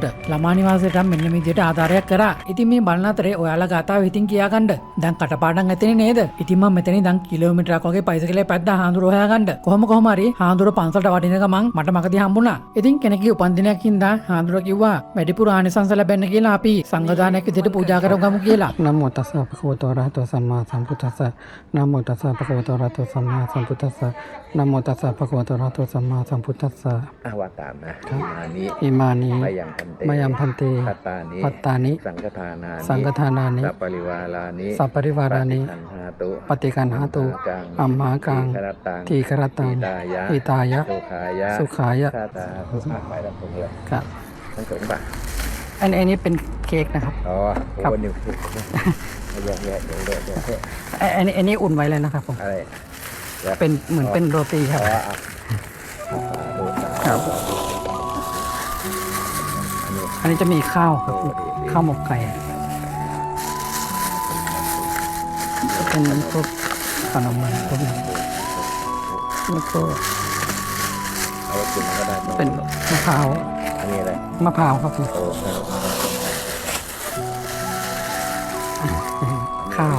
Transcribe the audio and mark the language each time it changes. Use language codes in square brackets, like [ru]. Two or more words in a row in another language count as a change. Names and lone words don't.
[si] ළමා නිවාසයට මෙන්න මේ විදිහට ආධාරයක් කරා. ඉතින් මේ බලන අතරේ ඔයාලා ගාතාව හිතින් කියා ගන්න. දැන් කටපාඩම් ඇතනේ නේද? ඉතින් මම මෙතනින් දැන් කිලෝමීටරයක් වගේ බයිසිකලේ පැද්දා හාඳුර හොයාගන්න. කොහොම හරි හාඳුර පන්සලට වඩින ගමන් මට මගදී හම්බුණා. ඉතින් කෙනෙක්ගේ උපන්දිනයක් හින්දා හාඳුර කිව්වා වැඩිපුර ආනිසංස ලැබෙන්න කියලා අපි සංඝදානයක් විදිහට පූජා කරගමු කියලා. [pi] නමෝ තස්ස භගවතෝ අරහතෝ සම්මා සම්බුද්දස්ස. නමෝ තස්ස භගවතෝ අරහතෝ සම්මා සම්බුද්දස්ස. නමෝ තස්ස භගවතෝ අරහතෝ සම්මා සම්බුද්දස්ස. අවතාන ඉමානි මයම් පන්තේ පත්තානි සංඝථානානි සපරිවාරානි පටිකන්හතු අම්මාකං තීකරතං හිතාය සුඛාය. [th] อันนี้เป็นเค้กนะครับอ๋อครับอันนี้อุ่นไว้เลยนะครับผมเป็นเหมือนเป็นโรตีครับ ครับอันนี้จะมีข้าวครับข้าวหมกไก่เป็นพวกขนมมันพวกนี้แล้วก็เป็นมะพร้าวอันนี้อะไรมะพร้าวครับผมข้าว